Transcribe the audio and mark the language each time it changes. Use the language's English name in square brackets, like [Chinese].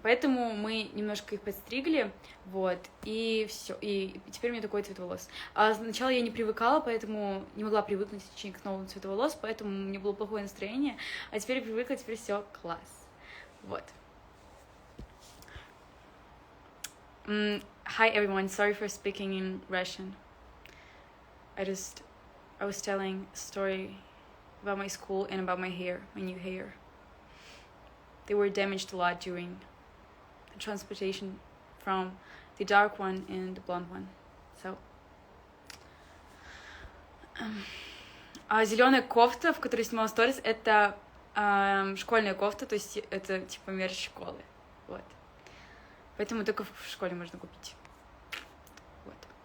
[Russian] Поэтому мы немножко их подстригли, вот, и все. И теперь у меня такой цвет волос. А сначала я не привыкала, поэтому не могла привыкнуть к новому цвету волос, поэтому у меня было плохое настроение, а теперь я привыкла, теперь все класс. Вот. [English] Hi everyone, sorry for speaking in Russian. I was telling a story about my school and about my hair, my new hair. They were damaged a lot during the transportation from the dark one and the blonde one. So. [Russian] Зеленая кофта, в которой снимала сторис, это школьная кофта, то есть это типа мерч школы. Вот. Поэтому только в школе можно купить. Вот.